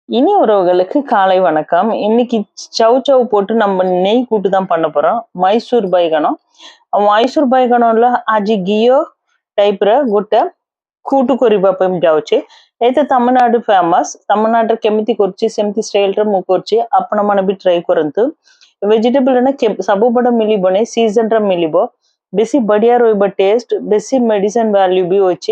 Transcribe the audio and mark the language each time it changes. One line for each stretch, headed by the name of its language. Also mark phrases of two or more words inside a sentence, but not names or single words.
Tamil: இனி உறவுகளுக்கு காலை வணக்கம். இன்னைக்கு சவ் சவ் போட்டு நம்ம நெய் கூட்டு தான் பண்ண போறோம். மைசூர் பைகனம்.
Odia: மைସూର ବାଇଗଣର ଆଜି ଘିଅ ଟାଇପର ଗୋଟେ କୁଟୁ କରିବା ପାଇଁ ଯାଉଛି। ଏଇଟା ତାମିଲନାଡୁ ଫେମସ। ତାମିଲନାଡୁରେ କେମିତି କରୁଛି ସେମିତି ଷ୍ଟାଇଲରେ ମୁଁ କରୁଛି। ଆପଣମାନେ ବି ଟ୍ରାଏ କରନ୍ତୁ। ଭେଜିଟେବଲ ନା ସବୁବେଳେ ମିଳିବନି, ସିଜନରେ ମିଳିବ। ବେଶୀ ବଢିଆ ରହିବ ଟେଷ୍ଟ, ବେଶୀ
English: medicine value
Odia: ବି ଅଛି।